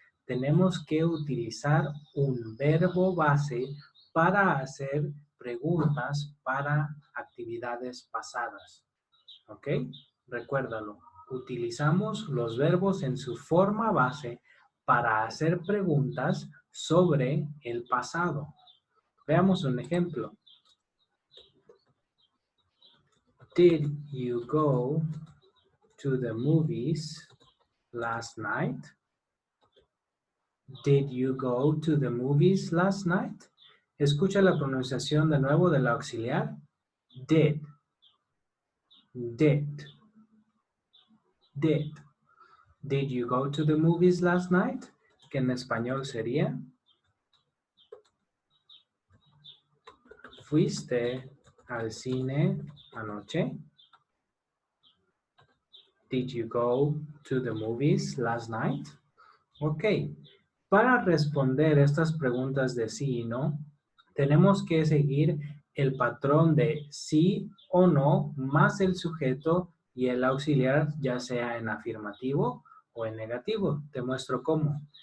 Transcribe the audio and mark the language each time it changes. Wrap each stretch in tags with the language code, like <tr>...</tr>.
<es>Tenemos que utilizar un verbo base para hacer preguntas para actividades pasadas. ¿Ok? Recuérdalo. Utilizamos los verbos en su forma base para hacer preguntas sobre el pasado. Veamos un ejemplo.</es> <en>Did you go to the movies last night? Did you go to the movies last night?</en> <es>Escucha la pronunciación de nuevo del auxiliar.</es> <en>Did. Did. Did. Did you go to the movies last night?</en> <es>Que en español sería. ¿Fuiste al cine anoche?</es> <en>Did you go to the movies last night? Ok.</en> <es>Para responder estas preguntas de sí y no, tenemos que seguir el patrón de sí o no más el sujeto y el auxiliar, ya sea en afirmativo o en negativo. Te muestro cómo.</es>